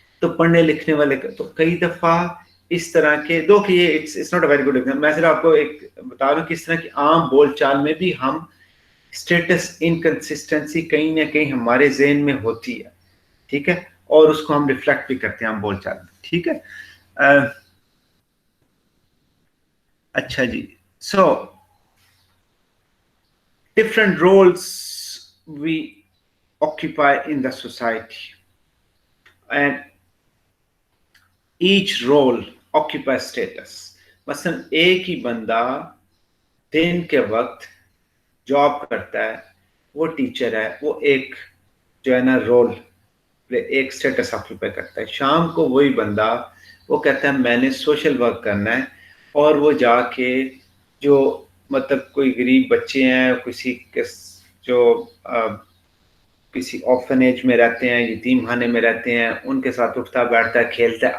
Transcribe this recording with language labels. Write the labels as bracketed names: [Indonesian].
[Urdu] تو پڑھنے لکھنے والے تو کئی دفعہ اس طرح کے دو کہ یہ [English] It's not a very good example. [Urdu] میں صرف آپ کو ایک بتا رہا ہوں کہ اس طرح کی عام بول چال میں بھی ہم اسٹیٹس انکنسسٹنسی کہیں نہ کہیں ہمارے ذہن میں ہوتی ہے، ٹھیک ہے، اور اس کو ہم ریفلیکٹ بھی کرتے ہیں ہم بول چال میں. ٹھیک ہے، اچھا جی. [English] So different roles we occupy in the society and each role occupies status. [Urdu] مثلا ایک ہی بندہ دن کے وقت جاب کرتا ہے، وہ ٹیچر ہے، وہ ایک جو ہے نا رول ایک اسٹیٹس آکوپائی کرتا ہے. شام کو وہی بندہ وہ کہتا ہے میں نے سوشل ورک کرنا ہے، اور وہ جا کے جو مطلب کوئی غریب بچے ہیں، کسی جو کسی آرفنیج میں رہتے ہیں، یتیم خانے میں رہتے ہیں، ان کے ساتھ اٹھتا بیٹھتا ہے، کھیلتا ہے.